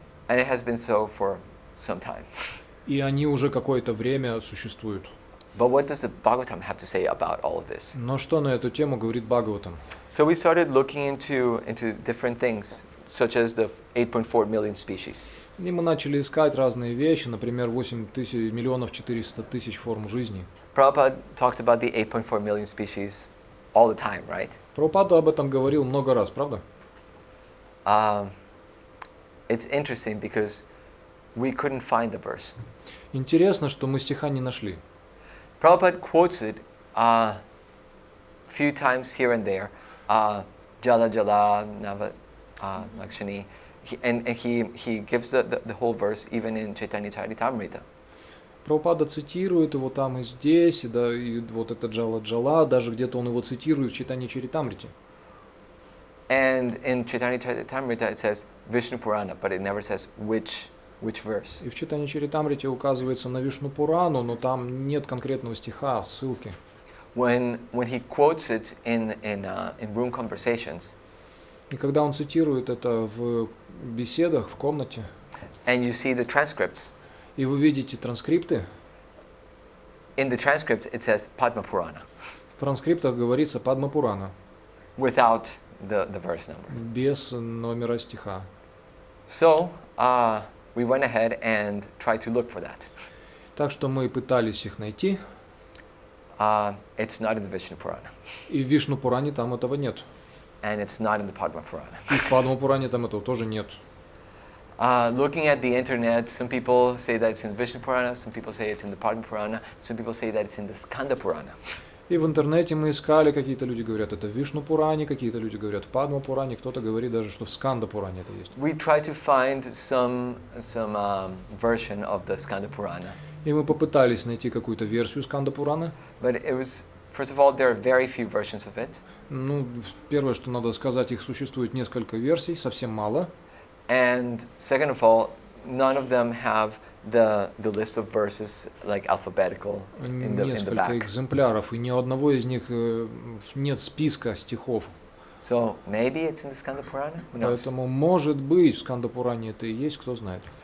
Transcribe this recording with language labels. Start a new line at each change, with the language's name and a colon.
English: And it has been so for some time.
Russian: И они уже какое-то время существуют.
English: But what does the Bhagavatam have to say about all of this?
Russian: Но что на эту тему говорит Бхагаватам?
English: So we started looking into different things, such as the 8.4 million species.
Russian: И мы начали искать разные вещи, например, 8 миллионов 400 тысяч форм жизни.
English: Prabhupada talks about the 8.4 million species all the time, right?
Russian: Прабхупада об этом говорил много раз, правда?
English: It's interesting because we couldn't find the verse.
Russian: Интересно, что мы стиха не нашли.
English: Prabhupada quotes it a few times here and there.
Sanskrit: Jala Jala Nava Lakshani.
English: And he gives the whole verse even in Chaitanya Charitamrita.
Russian: Прабхупада цитирует его там и здесь, да, и вот это Джала-Джала, даже где-то он его цитирует в Чайтанья Чаритамрите.
English: And in Chaitanya Charitamrita it says Vishnu Purana, but it never says which verse.
Russian: И в Чайтанья Чаритамрите указывается на Вишну Пурану, но там нет конкретного стиха, ссылки.
English: When he quotes it in room conversations,
Russian: и когда он цитирует это в беседах, в комнате,
English: and you see the transcripts,
Russian: и вы видите транскрипты,
English: in the transcripts it says Padma Purana.
Russian: В транскриптах говорится Падма Пурана.
English: Without the verse number.
Russian: Без номера стиха.
English: So we went ahead and tried to look for that.
Russian: Так что мы пытались их найти.
English: It's not in the Vishnu Purana.
Russian: И в Вишну Пуране там этого нет.
English: And it's not in the Padma Purana.
Russian: И в Падма Пуране там этого тоже нет.
English: Looking at the internet, some people say that it's in the Vishnu Purana, some people say it's in the Padma Purana, some people say that it's in the Skanda Purana.
Russian: И в интернете мы искали, какие-то люди говорят, это в Вишну Пуране, какие-то люди говорят в Падма Пуране, кто-то говорит даже, что в Сканда Пуране это есть.
English: We tried to find some version of the Skanda Purana.
Russian: И мы попытались найти какую-то версию Сканда Пурана.
English: But it was, first of all, there are very few versions of it.
Russian: Ну, первое, что надо сказать, их существует несколько версий, совсем мало.
English: And second of all, none of them have the list of verses like alphabetical in the
Russian: Несколько
English: back.
Russian: экземпляров, и ни у одного из них нет списка стихов.
English: So maybe it's in the Skanda Purana. Who knows?
Russian: Поэтому, может быть, в Сканда Пуране это и есть, кто знает.